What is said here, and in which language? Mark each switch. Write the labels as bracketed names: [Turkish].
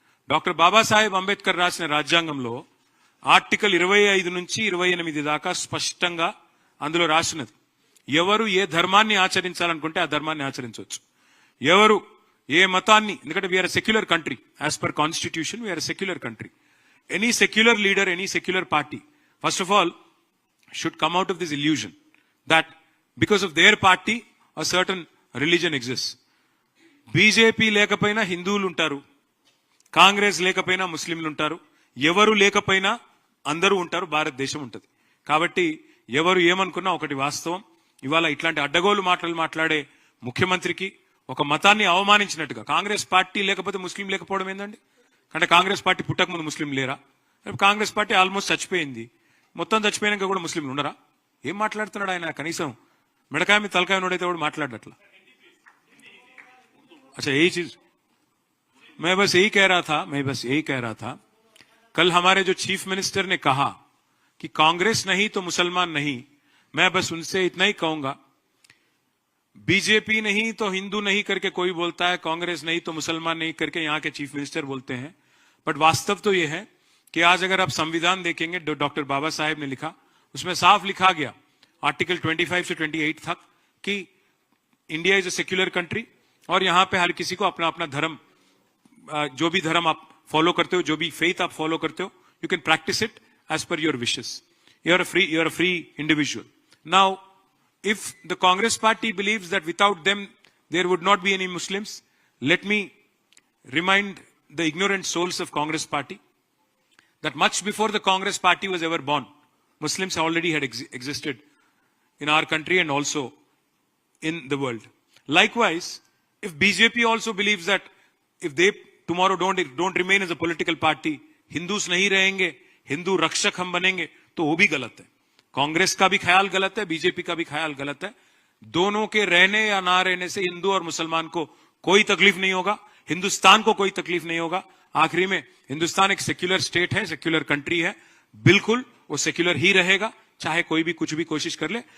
[Telugu] Doctor Babasaheb Ambedkar రాసిన రాజ్యాంగంలో article 25 నుంచి 28 దాకా స్పష్టంగా అందులో రాసినది, ఎవరు ఏ ధర్మాన్ని ఆచరించాలనుకుంటే ఆ ధర్మాన్ని ఆచరించవచ్చు, ఎవరు ఏ మతాన్ని. ఎందుకంటే [English] We are secular country, as per constitution we are secular country. Any secular leader, any secular party first of all should come out of this illusion that because of their party a certain religion exists. [Telugu] BJP లేకపోయినా హిందువులు ఉంటారు, కాంగ్రెస్ లేకపోయినా ముస్లింలు ఉంటారు, ఎవరు లేకపోయినా అందరూ ఉంటారు, భారతదేశం ఉంటుంది. కాబట్టి ఎవరు ఏమనుకున్నా ఒకటి వాస్తవం, ఇవాళ ఇట్లాంటి అడ్డగోలు మాటలు మాట్లాడే ముఖ్యమంత్రికి ఒక మతాన్ని అవమానించినట్టుగా, కాంగ్రెస్ పార్టీ లేకపోతే ముస్లిం లేకపోవడం ఏందండి? అంటే కాంగ్రెస్ పార్టీ పుట్టక ముందు ముస్లిం లేరా? కాంగ్రెస్ పార్టీ ఆల్మోస్ట్ చచ్చిపోయింది, మొత్తం చచ్చిపోయినాక కూడా ముస్లింలు ఉండరా? ఏం మాట్లాడుతున్నాడు ఆయన? కనీసం మెడకాయ మీద తలకాయ నోడైతే కూడా మాట్లాడట్లా. [Hindi] अच्छा यही चीज मैं बस यही कह रहा था कल हमारे जो चीफ मिनिस्टर ने कहा कि कांग्रेस नहीं तो मुसलमान नहीं, मैं बस उनसे इतना ही कहूंगा, बीजेपी नहीं तो हिंदू नहीं करके कोई बोलता है, कांग्रेस नहीं तो मुसलमान नहीं करके यहाँ के चीफ मिनिस्टर बोलते हैं. बट वास्तव तो ये है कि आज अगर आप संविधान देखेंगे, डॉक्टर बाबा साहेब ने लिखा, उसमें साफ लिखा गया आर्टिकल 25 से 28 तक कि [English] India is a secular country [Hindi] और यहाँ पे हर किसी को अपना अपना धर्म, जो भी धर्म आप फॉलो करते हो, जो भी फेथ आप फॉलो करते हो, [English] You can practise it as per your wishes. You are a free individual. Now if the Congress party believes that without them there would not be any Muslims, let me remind the ignorant souls of Congress party that much before the Congress party was ever born, Muslims already had existed in our country and also in the world. Likewise, if BJP also believes that if they tomorrow don't remain as a political party, [Hindi] Hindus nahi rahenge, Hindu rakshak hum banenge, तो वो भी गलत है. कांग्रेस का भी ख्याल गलत है, बीजेपी का भी ख्याल गलत है. दोनों के रहने या ना रहने से हिंदू और मुसलमान को कोई तकलीफ नहीं होगा, हिंदुस्तान को कोई तकलीफ नहीं होगा. आखिरी में हिंदुस्तान एक सेक्युलर स्टेट है, सेक्युलर कंट्री है, बिल्कुल वो सेक्युलर ही रहेगा, चाहे कोई भी कुछ भी कोशिश कर ले.